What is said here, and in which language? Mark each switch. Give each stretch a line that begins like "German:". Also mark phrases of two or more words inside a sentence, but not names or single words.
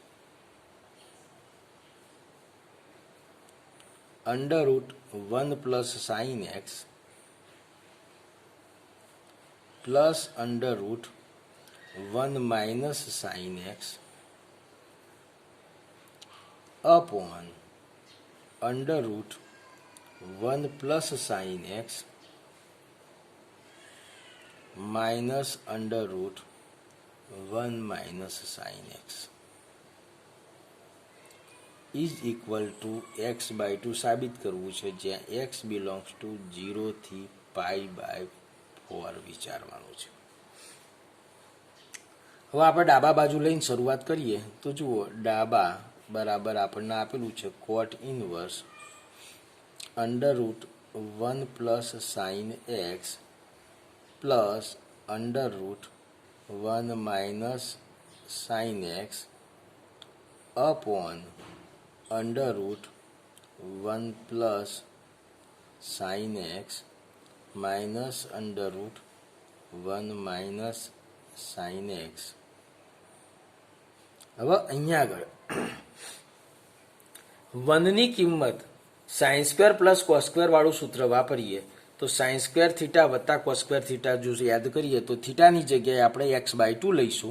English: √1 plus sin x plus √1 minus sin x upon √1 plus sin x minus √1 minus sin x is equal to x/2
Gujarati: સાબિત કરવું છે, જ્યાં
English: x belongs to 0
Gujarati: થી π/4 વિચારવાનું છે. હવે આપણે ડાબા બાજુ લઈને શરૂઆત કરીએ તો જુઓ ડાબા બરાબર આપણને આપેલું છે
English: cot inverse √1 plus sin x plus √1 minus sin x upon √1 plus sin x minus √1 minus sin x.
Gujarati: હવે અહીંયા આગળ 1ની કિંમત
English: sin square plus cos square
Gujarati: વાળું સૂત્ર વાપરીએ તો
English: sin square theta
Gujarati: વત્તા
English: cos square theta
Gujarati: જો યાદ કરીએ તો થીટાની જગ્યાએ આપણે x/2 લઈશું.